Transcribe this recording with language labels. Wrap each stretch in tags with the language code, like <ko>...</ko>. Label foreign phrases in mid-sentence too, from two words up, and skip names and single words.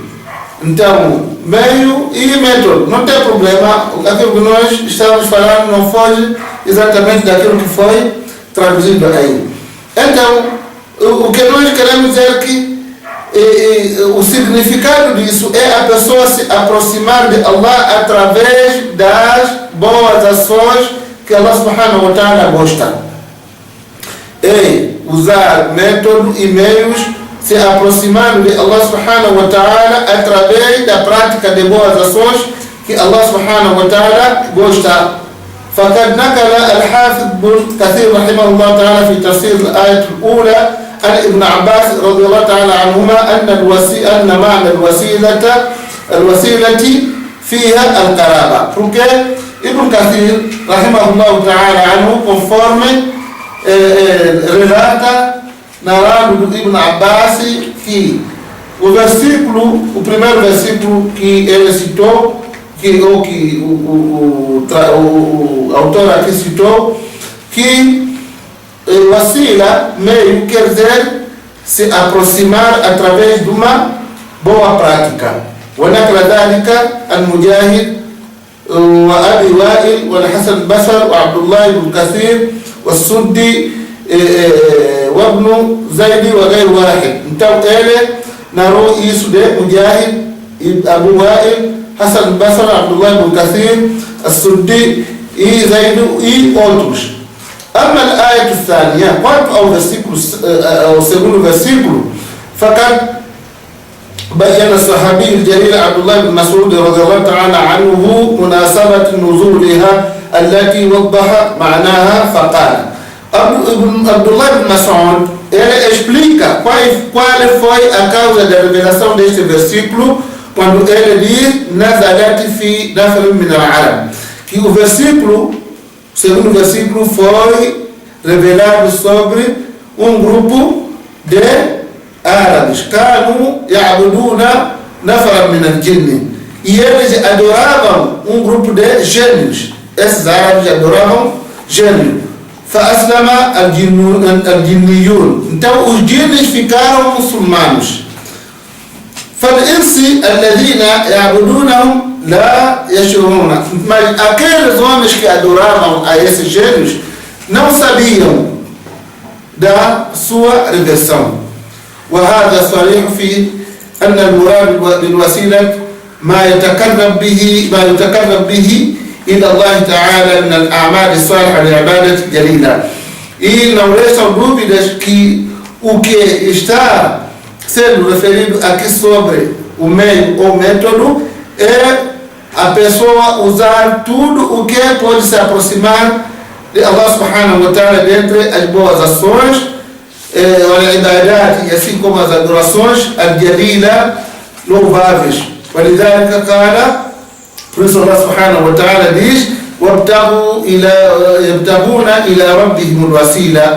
<pt>Então, meio e método, não tem problema, aquilo que nós estamos falando não foge exatamente daquilo que foi traduzido aí. Então, o que nós queremos dizer que o significado disso é a pessoa se aproximar de Allah através das boas ações que Allah</pt> <ar>سبحانه وتعالى</ar> <pt>gosta. E usar método e meios se aproximando de Allah</pt> <ar>سبحانه وتعالى</ar> <pt>através da prática de boas ações que Allah</pt> <ar>سبحانه وتعالى</ar> <pt>gosta.</pt> <ar>فقد نقل الحافظ ابن كثير رحمه الله تعالى في تفسير الآية الأولى عن ابن عباس رضي الله تعالى عنهما أن معنى الوسيلة فيها القرابة.</ar> <pt>Porque Ibn Kathir</pt> <ar>رحمه الله تعالى عنه,</ar> <pt>conforme relata narrado do Ibn Abbas, que o primeiro versículo que ele citou, que o autor aqui citou, que wasila, meio, quer dizer se aproximar através de uma boa prática.</pt> <ar>ونقل ذلك المجاهد وأبي وائل والحسن البصري وعبد الله بن كثير والسدي وابن زيد وغير واحد.</ar> <pt>Então ele narrou isso de Mujahid, Abu Wa'il, Hassan al-Basri, Abdullah ibn Kathir, As-Suddi e Zaid e outros.</pt> <ar>أما الآية الثانية,</ar> <pt>quanto ao segundo versículo,</pt> <ar>فقد بين الصحابي الجليل عبد الله بن مسعود رضي الله تعالى عنه مناسبة نزولها التي وضح معناها فقال.</ar> <pt>Abdullah ibn Mas'ud, ele explica qual foi a causa da revelação deste versículo quando ele diz</pt> <ar>نزلت في نفر من العرب,</ar> <pt>que o segundo versículo foi revelado sobre um grupo de árabes,</pt> <ar>كانوا يعبدون نفر من الجن,</ar> <pt>e eles adoravam um grupo de gênios. Esses árabes adoravam gênio.</pt> <ar>فَأَسْلَمَ الْجِنِّيُّونَ.</ar> <pt>Então os gênios ficaram muçulmanos.</pt> <ar>فَالْإِنْسِ الَّذِينَ يَعْبُدُونَهُمْ لَا يَشْعُرُونَ.</ar> <pt>Mas aqueles homens que adoravam a esses gênios não sabiam da sua reversão.</pt> <ar>وهذا صريح في أن المراد بالوسيلة ما يتقرب به إلى الله تعالى من الأعمال الصالحة لعبادة جليلة.</ar> <pt>E não restam dúvidas que o que está sendo referido aqui sobre o meio ou método é a pessoa usar tudo o que pode se aproximar de Allah</pt> <ar>سبحانه وتعالى</ar> <pt>dentre as boas ações, e assim como as adorações al-jalila, louváveis.</pt> <ar>ولذلك قال,</ar> <pt>por isso Allah</pt> <ar>سبحانه وتعالى</ar> <pt>diz:</pt> <ar>يبتغون إلى ربهم الوسيلة.</ar>